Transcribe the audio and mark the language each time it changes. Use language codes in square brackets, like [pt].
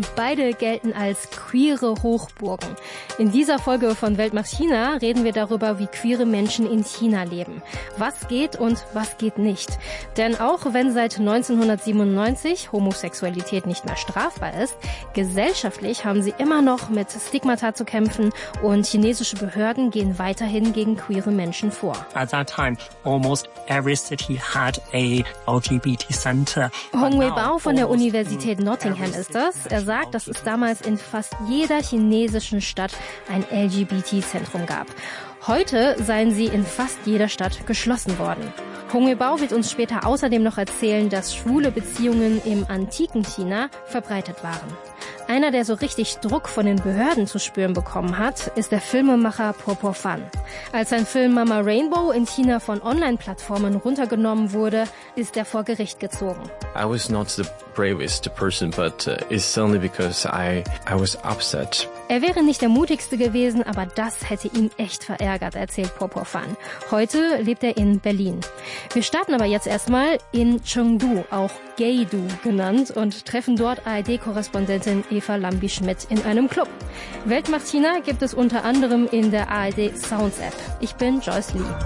[de] Beide gelten als queere Hochburgen. In dieser Folge von Welt macht China reden wir darüber, wie queere Menschen in China leben. Was geht und was geht nicht? Denn auch wenn seit 1997 Homosexualität nicht mehr strafbar ist, gesellschaftlich haben sie immer noch mit Stigmata zu kämpfen und chinesische Behörden gehen weiterhin gegen queere Menschen vor. [en] At that time, almost every city had a LGBT. [de] Hong Weibao von der Universität Nottingham ist das. Er sagt, dass es damals in fast jeder chinesischen Stadt ein LGBT-Zentrum gab. Heute seien sie in fast jeder Stadt geschlossen worden. Hong Weibao wird uns später außerdem noch erzählen, dass schwule Beziehungen im antiken China verbreitet waren. Einer, der so richtig Druck von den Behörden zu spüren bekommen hat, ist der Filmemacher Popo Fan. Als sein Film Mama Rainbow in China von Online-Plattformen runtergenommen wurde, ist er vor Gericht gezogen. [en] I was not the bravest person, but it's only because I was upset. [de] Er wäre nicht der mutigste gewesen, aber das hätte ihn echt verärgert, erzählt Popo Fan. Heute lebt er in Berlin. Wir starten aber jetzt erstmal in Chengdu, auch Geidu genannt, und treffen dort ARD-Korrespondentin Eva Lambi-Schmidt in einem Club. Welt macht China gibt es unter anderem in der ARD Sounds App. Ich bin Joyce Lee.